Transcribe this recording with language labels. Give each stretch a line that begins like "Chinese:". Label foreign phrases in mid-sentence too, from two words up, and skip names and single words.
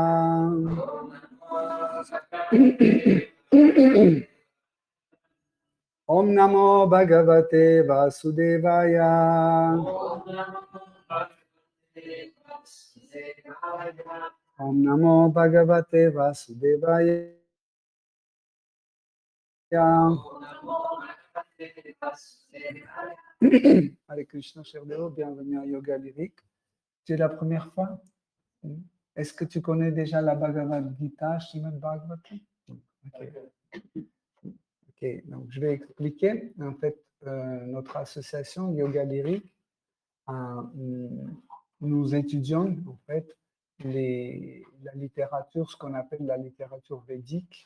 Sanskrit: ओम् नमो भगवते वासुदेवाय ओम् नमो भगवते वासुदेवाय हरे कृष्ण,
French: cher Déo, bienvenue à Yoga Lyrique. C'est la première fois? Est-ce que tu connais déjà la Bhagavad Gita, Srimad Bhagavatam? Ok. Ok, donc je vais expliquer. En fait, notre association Yoga Lyrique, nous étudions en fait la littérature, ce qu'on appelle la littérature védique.